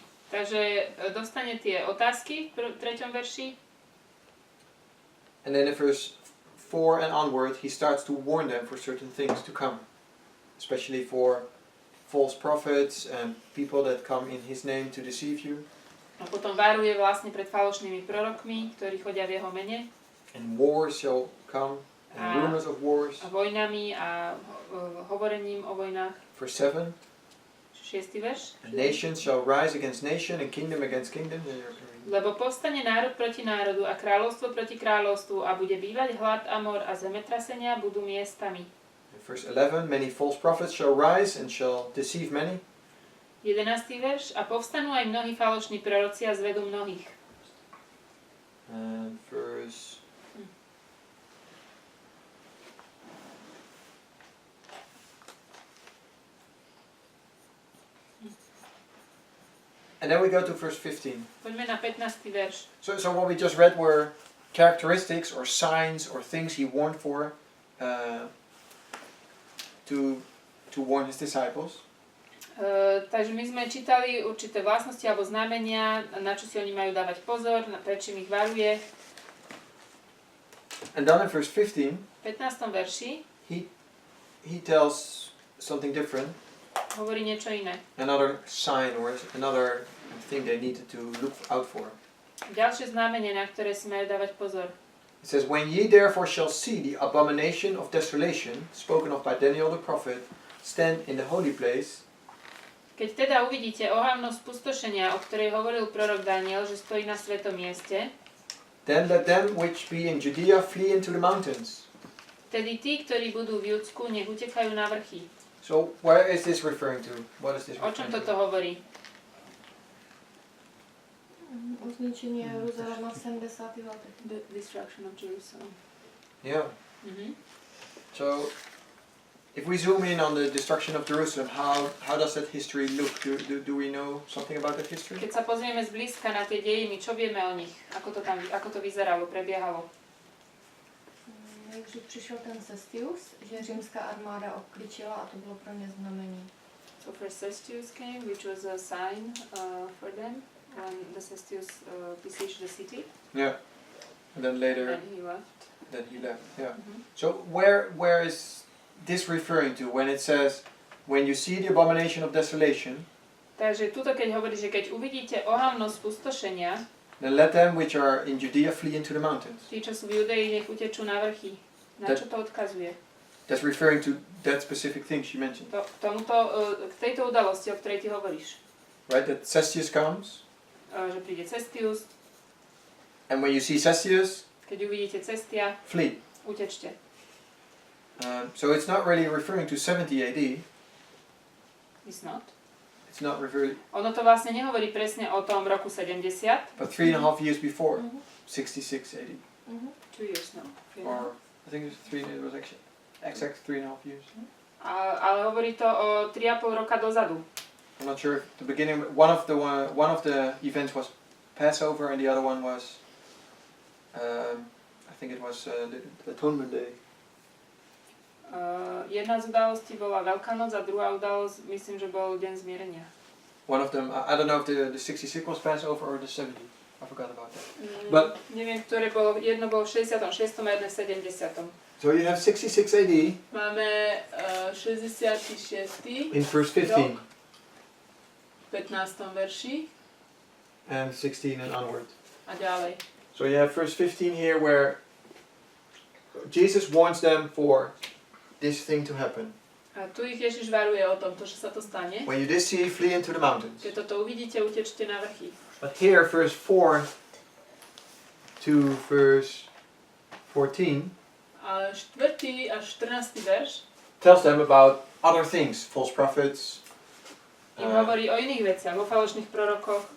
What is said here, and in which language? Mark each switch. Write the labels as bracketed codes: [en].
[sk] Takže dostane tie otázky v 3. verši. [en] And then in verse 4 and onward, he starts to warn them for certain things to come, especially for false prophets and people that come in his name to deceive you. [sk] A potom varuje vlastne pred falošnými prorokmi, ktorí chodia v jeho mene. [en] And wars shall come, and rumors of wars. [sk] A vojnami a hovorením o vojnách. [en] Verse 7. [sk] 6. verš. [en] And nations shall rise against nation and kingdom against kingdom. [sk] Lebo povstane národ proti národu a kráľovstvo proti kráľovstvu a bude bývať hlad a mor a zemetrasenia budú miestami. [en] Verse 11, many false prophets shall rise and shall deceive many. [sk] 11. verš. A povstanú aj mnohí falošní proroci a zvedú mnohých. [en] And verse 15. [sk] Poďme na 15. verš. [en] So what we just read were characteristics or signs or things he warned for to warn his disciples. [sk] Takže my sme čítali určité vlastnosti alebo znamenia, na čo si oni majú dávať pozor, prečo ich varuje. [en] And then in verse 15, [sk] 15. verši [en] he tells something different. [sk] Hovorí niečo iné. [en] Another sign or another thing they needed to look out for. [sk] Ďalšie znamenie, na ktoré si majú dávať pozor. [en] It says, when ye therefore shall see the abomination of desolation, spoken of by Daniel the prophet, stand in the holy place. [sk] Keď teda uvidíte ohavnosť spustošenia, o ktorej hovoril prorok Daniel, že stojí na svetom mieste, [en] then let them which be in Judea flee into the mountains. [sk] Vtedy tí, ktorí budú v Judsku, nech utekajú na vrchy. [en] So where is this referring to? What is this [sk] O čom [en] referring [sk] toto [en] to? [sk] hovorí? [cs] O zničení Jeruzalema v 70. letech. [en] The destruction of Jerusalem. Yeah. Mhm. So, if we zoom in on the destruction of Jerusalem, how does that history look? Do we know something about that history? [sk] Keď sa pozrieme zblízka na tie dejiny, čo vieme o nich? Ako to vyzeralo, prebiehalo? [cs] Takže přišel ten Cestius, že římská armáda obklíčila a to bylo pro ně znamení. [en] So first Cestius came, which was a sign for them when the Cestius besieged the city. Yeah. And then later, And he left. Yeah. So where is this referring to when it says, when you see the abomination of desolation, [sk] Takže tuto keď hovorí, že keď uvidíte ohavnosť pustošenia, [en] then let them which are in Judea flee into the mountains. [sk] tí, čo sú v Judei, nech utečú na vrchy. Na čo to odkazuje? [en] That's referring to that specific thing she mentioned. [sk] K tejto udalosti, o ktorej ty hovoríš. [en] Right, that Cestius comes, [sk] Že príde Cestius, [en] and when you see Cestius, [sk] keď uvidíte Cestia, [en] flee. [sk] utečte. [en] So it's not really referring to 70 AD. It's not. It's not referring, [sk] Ono to vlastne nehovorí presne o tom roku 70. [en] but 3.5 years before, 66 AD. 2 years, no. Or I think it was actually exact 3.5 years. [sk] Ale hovorí to o 3,5 roka dozadu. [en] I'm not sure if the beginning, one of the events was Passover and the other one was, I think it was the Atonement Day. [sk] Jedna z udalostí bola Veľká noc a druhá udalosť, myslím, že bol Deň zmierenia. [en] One of them, I don't know if the 66 was Passover or the 70. I forgot about that. But [sk] Neviem, ktoré bolo, jedno bolo v 66. a jedno v 70. [en] so you have 66 AD [sk] Máme 66. [en] in verse 15 [sk] v 15. verši [en] and 16 and onward. [sk] a ďalej. [en] So you have verse 15 here where Jesus warns them for this thing to happen. [sk] A tu ich Ježiš varuje o tom, že sa to stane. [en] When you this see, flee into the mountains. [sk] Keď toto uvidíte, utečte na vrchy. [en] But here, verse 4 to verse 14 [sk] A 4. až 14. verš [en] tells them about other things, false prophets, [sk] im hovorí o iných veciach, o falošných prorokoch,